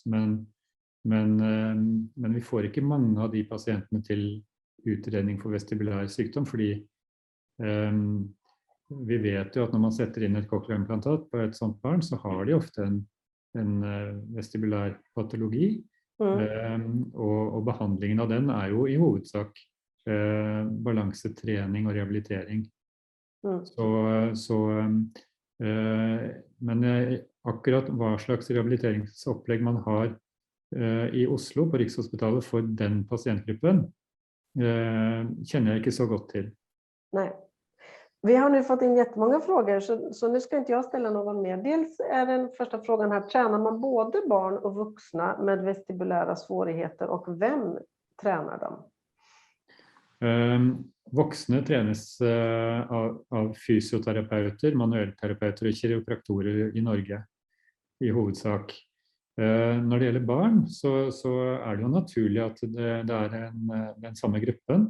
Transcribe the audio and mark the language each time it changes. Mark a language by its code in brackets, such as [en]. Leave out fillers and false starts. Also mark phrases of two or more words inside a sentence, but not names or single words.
[no] Men vi får ikke mange av de pasientene til utredning for vestibulær sykdom, fordi vi vet jo at når man setter inn et cochlea-implantat på et sånt barn, så har de ofte en vestibulær patologi, og behandlingen av den jo i hovedsak balansetrening og rehabilitering. Men akkurat hva slags rehabiliteringsopplegg man har i Oslo på Rikshospitalet for den pasientgruppen [sv] känner jag inte så gott till. Nej. Vi har nu fått in jättemånga frågor så nu ska inte jag ställa någon mer. Dels är den första frågan här, tränar man både barn och vuxna med vestibulära svårigheter och vem tränar dem? [no] Voksne trenes av fysioterapeuter, manuellterapeuter og kiropraktorer i Norge i hovedsak. Når det gjelder barn så er det jo naturlig at det er den samme gruppen.